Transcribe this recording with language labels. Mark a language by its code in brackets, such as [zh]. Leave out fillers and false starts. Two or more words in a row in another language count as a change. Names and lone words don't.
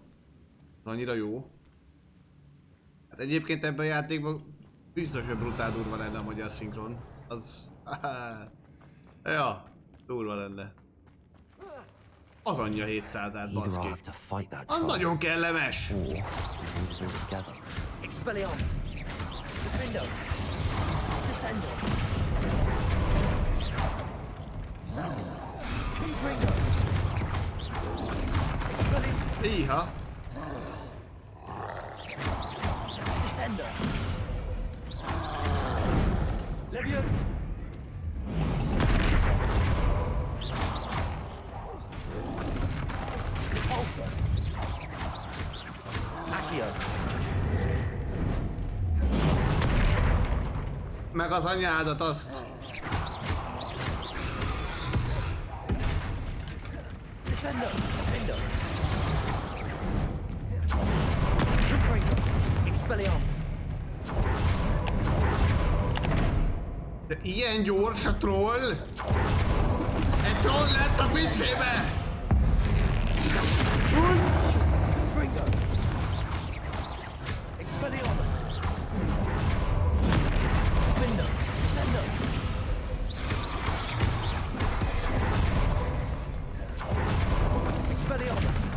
[hu] Annyira jó. Hát egyébként ebben a játékban biztos, hogy brutál durva lenne a magyar szinkron. Az... ja, durva lenne. Az anyja 700-át, baszki. Az nagyon kellemes! Expelliarmus. Defendo. Descendo. Confringo. Iha! Descendo. Levio. Repulsor. Accio. Meg az anyádat azt! Descendo. Defendo. Confringo. Expelliarmus. De ilyen gyors a troll? Egy troll lett a pincébe! Fringo. Expelliarmus. Findo. Sendo. Expelliarmus.